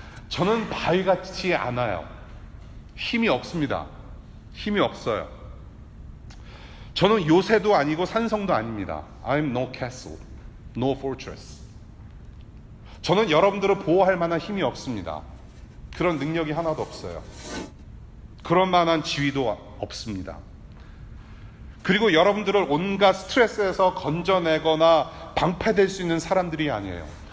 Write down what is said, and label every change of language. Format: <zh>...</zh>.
<ko>저는 바위 같지 않아요. 힘이 없습니다. 힘이 없어요. 저는 요새도 아니고 산성도 아닙니다.</ko> <en>I'm no castle, no fortress.</en> <ko>저는 여러분들을 보호할 만한 힘이 없습니다. 그런 능력이 하나도 없어요. 그런 만한 지위도 없습니다. 그리고 여러분들을 온갖 스트레스에서 건져내거나 방패될 수 있는 사람들이 아니에요.</ko>